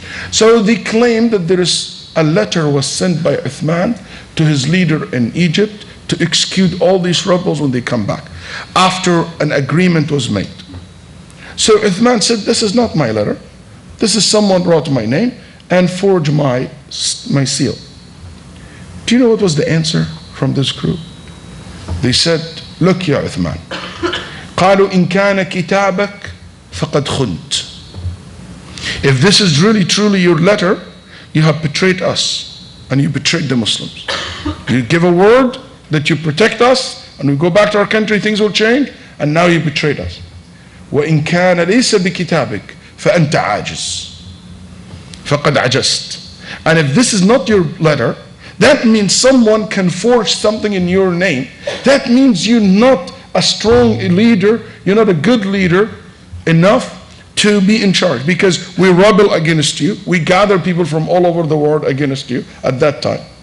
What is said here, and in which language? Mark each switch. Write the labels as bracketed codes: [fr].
[en] So they claim that there is a letter was sent by Uthman to his leader in Egypt to execute all these rebels when they come back, after an agreement was made. So Uthman said, this is not my letter. This is someone wrote my name and forged my seal. Do you know what was the answer from this group? They said, look ya Uthman, [ar] قالوا إن كان كتابك فقد خنت. [en] If this is really truly your letter, you have betrayed us and you betrayed the Muslims. You give a word that you protect us and we go back to our country, things will change, and now you betrayed us. [ar] وإن كان ليس بكتابك فأنت عاجز فقد عجزت. [en] And if this is not your letter, that means someone can forge something in your name. That means you're not a strong leader, you're not a good leader enough to be in charge, because we rebel against you. We gather people from all over the world against you at that time.